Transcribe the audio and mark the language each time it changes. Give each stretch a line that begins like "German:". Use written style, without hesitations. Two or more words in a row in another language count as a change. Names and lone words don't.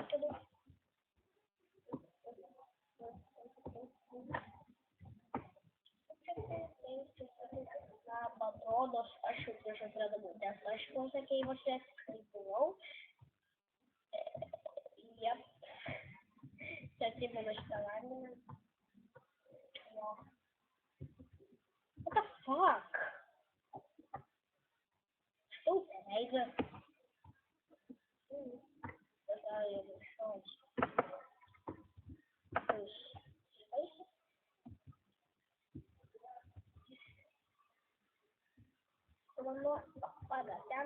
Lithuanian: Na, atrodos, aš jau prieš atradau, nes aš posakėjimuose tikrai buvau. Jep. Čia atsimenu šitą vandenį. Jo.
English: What the fuck?
Russian: Что это? Это решать. Равно падать.